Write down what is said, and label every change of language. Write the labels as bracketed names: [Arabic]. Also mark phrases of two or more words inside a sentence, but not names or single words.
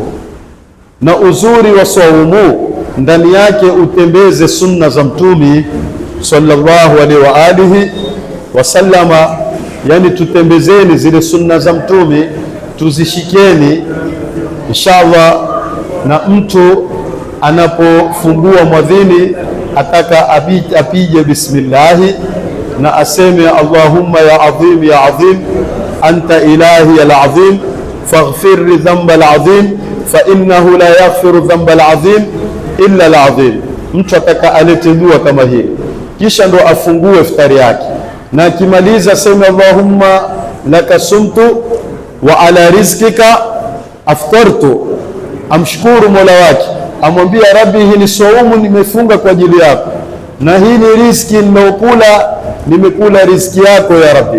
[Swahili] Na uzuri wa saumu ndani yake utembeze sunna za Mtume [Arabic] صلى الله عليه وعلى آله وسلم, [Swahili] yani tutembezeni zile sunna za Mtume, tuzishikeni inshallah. Na mtu anapofungua mwadhini ataka apige bismillahi na aseme [Arabic] اللهم يا عظيم يا عظيم أنت إلهي العظيم فاغفر لي الذنب العظيم فإنه لا يغفر الذنب العظيم إلا العظيم. [Swahili] Mtu ataka alete dua kama hii, kisha ndo afungue iftari yake, na akimaliza sema [Arabic] اللهم لك صمت وعلى رزقك أفطرت, [Swahili] amshukuru Mola wake, amwambia Rabbi, hii ni saumu nimefunga kwa ajili yako, na hii ni riziki nimeokula, nimekula riziki yako ya Rabbi.